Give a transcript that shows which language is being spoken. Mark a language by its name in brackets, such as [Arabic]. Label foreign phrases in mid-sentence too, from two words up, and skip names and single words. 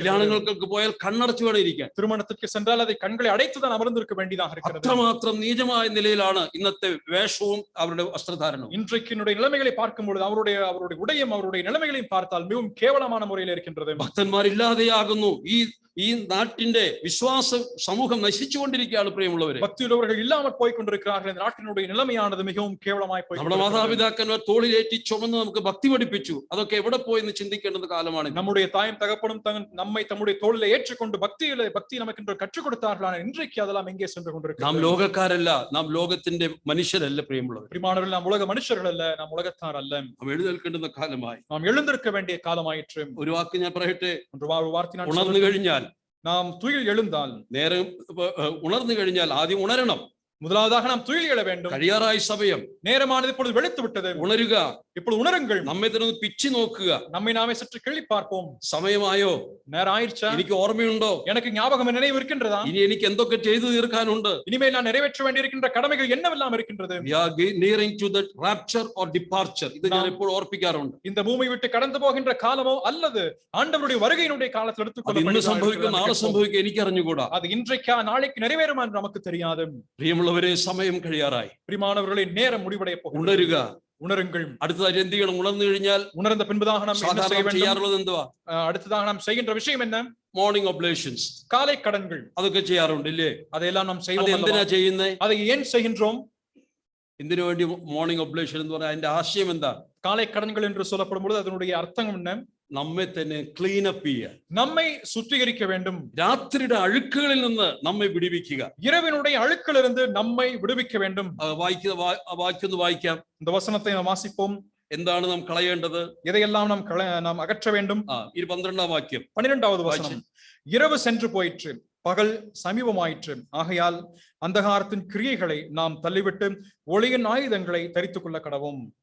[Malayalam] കല്യാണങ്ങൾക്ക് പോയാൽ കണ്ണടച്ചു വേണം ഇരിക്കാൻ. [Tamil] திருமணத்திற்கு சென்றால் அதை கண்களை அடைத்துதான் அமர்ந்திருக்க வேண்டியதாக இருக்கிறது. [Malayalam] അത്രമാത്രം നീചമായ നിലയിലാണ് ഇന്നത്തെ വേഷവും അവരുടെ വസ്ത്രധാരണവും. [Tamil] இன்றைக்கினுடைய நிலைமைகளை பார்க்கும்போது அவருடைய உடையும் அவருடைய நிலைமைகளையும் பார்த்தால் மிகவும் கேவலமான முறையில் இருக்கின்றது. [Malayalam] ഭക്തന്മാർ ഇല്ലാതെയാകുന്നു. ഈ നാട്ടിന്റെ വിശ്വാസ സമൂഹം നശിച്ചുകൊണ്ടിരിക്കുകയാണ് പ്രിയമുള്ളവരെ. [Tamil] ഭക്തിയുള്ളവர்கள் இல்லாமல் போய் கொண்டிருக்கிறார்கள். இந்த நாட்டினுடைய நிலைமையானது மிகவும் கேவலமாய் போய் [Malayalam] നമ്മുടെ മാതാപിതാക്കന്മാർ തോളിലേറ്റി ചുമന്ന് നമുക്ക് ഭക്തി പഠിപ്പിച്ചു. അതൊക്കെ എവിടെ പോയി എന്ന് ചിന്തിക്കേണ്ട കാലമാണ്. [Tamil] நம்முடைய தாயும் தகப்பனும் நம்மை தம்முடைய தோளிலே ஏற்றுக்கொண்டு பக்தி நமக்கு என்று கற்றுக் கொடுத்தார்களான இன்றைக்கு அதெல்லாம் எங்கே சென்று கொண்டிருக்கிறது? [Malayalam] നാം ലോകക്കാരല്ല, നാം ലോകത്തിന്റെ മനുഷ്യരല്ല പ്രിയമുള്ളവർ. [Tamil] பிரியமானவர்கள், நாம் உலக மனுஷர்கள் அல்ல, நாம் உலகத்தார் அல்ல. [Malayalam] നാം എഴുന്നേൽക്കേണ്ടുന്ന കാലമായി. [Tamil] நாம் எழுந்திருக்க வேண்டிய காலமாயிற்று. [Malayalam] ഒരു വാക്ക് ഞാൻ പറയട്ടെ. [Tamil] ஒரு வார்த்தை நான் [Malayalam] ഉണർന്നു കഴിഞ്ഞാൽ, [Tamil] நாம் துயில் எழுந்தால், [Malayalam] നേരെ ഉണർന്നു കഴിഞ്ഞാൽ ആദ്യം ഉണരണം. [Tamil] முதலாவதாக நாம் துயில் எழ வேண்டும். [Malayalam] കഴിയാറായി സമയം, [Tamil] நேரமானது இப்பொழுது வெளுத்து விட்டது. [Malayalam] ഉണരുക. [Tamil] இப்பொழுது உணருங்கள். [Malayalam] നമ്മെ തന്നെ പിച്ചു നോക്കുക. [Tamil] நம்மை நாமே சற்று கிள்ளி பார்ப்போம். [Malayalam] സമയമായോ? [Tamil] நேரம் ஆயிடுச்சா? [Malayalam] എനിക്ക് ഓർമ്മയുണ്ടോ? [Tamil] எனக்கு ஞாபகம் நினைவு இருக்கின்றதா? [Malayalam] ഇനി എനിക്ക് എന്തൊക്കെ ചെയ്തു തീർക്കാനുണ്ട്? [Tamil] இனிமேல் நான் நிறைவேற்ற வேண்டியிருக்கின்ற கடமைகள் என்னவெல்லாம் இருக்கின்றது? [English] We are nearing to the rapture or departure. [Malayalam] ഇത് ഞാൻ ഇപ്പോൾ ഓർപ്പിക്കാറുണ്ട്. [Tamil] இந்த பூமி விட்டு கடந்து போகின்ற காலமோ அல்லது ஆண்டவருடைய வருகையினுடைய காலத்தில் எடுத்துக்கொள்ளப்படுகிறது. [Malayalam] ഇന്ന് സംഭവിക്കും, നാളെ സംഭവിക്കും, എനിക്ക് അറിഞ്ഞുകൂടാ. [Tamil] அது இன்றைக்கா நாளைக்கு நிறைவேறுமா என்று நமக்கு தெரியாது. [Malayalam] പ്രിയമുള്ളവരെ, സമയം കഴിയാറായി. [Tamil] பிரியமானவர்களே, நேரம் முடிவடைய போகிறது. [Malayalam] ഉണരുക. [Tamil] உணருங்கள். [Malayalam] അടുത്തതായി എന്ത് ചെയ്യണം? ഉണർന്നു കഴിഞ്ഞാൽ [Tamil] உணர்ந்த பின்பதாக நாம் என்ன செய்ய வேண்டும்? [Malayalam] ചെയ്യാറുള്ളത് എന്തുവാ? [Tamil] அடுத்ததாக நாம் செய்கின்ற விஷயம் என்ன? [English] morning oblations, [Tamil] காலை கடன்கள். [Malayalam] അതൊക്കെ ചെയ്യാറുണ്ട് ഇല്ലേ? അതെല്ലാം നാം செய்வோம். എന്തിനാ ചെയ്യുന്നേ? [Tamil] அதை ஏன் செய்கின்றோம்? [Malayalam] എന്തിനു വേണ്ടി [English] morning oblation [Malayalam] എന്ന് പറഞ്ഞാൽ അതിന്റെ ആശയം എന്താ? [Tamil] காலை கடன்கள் என்று சொல்லப்படும் பொழுது அதனுடைய அர்த்தம் என்ன? [Malayalam] നമ്മെ തന്നെ [English] clean up [Malayalam] ചെയ്യുക, [Tamil] നമ്മை சுத்திகரிக்க வேண்டும். [Malayalam] രാത്രിയുടെ അഴുക്കുകളിൽ നിന്ന് നമ്മെ വിടുവിക്കുക. [Tamil] இரவினுடைய அழுக்கிலிருந்து நம்மை விடுவிக்க வேண்டும். [Malayalam] വായിക്കാം. [Tamil] இந்த வசனத்தை நாம் வாசிப்போம். [Malayalam] എന്താണ് നാം കളയേണ്ടത്? [Tamil] எதையெல்லாம் நாம் அகற்ற வேண்டும்? [Malayalam] 12ஆம் വാക്യം, [Tamil] 12வது வசனம். இரவு சென்று போயிற்று, பகல் சமீபமாயிற்று, ஆகையால் அந்தகாரத்தின் கிரியைகளை நாம் தள்ளிவிட்டு ஒளியின் ஆயுதங்களை தரித்துக் கொள்ள கடவோம்.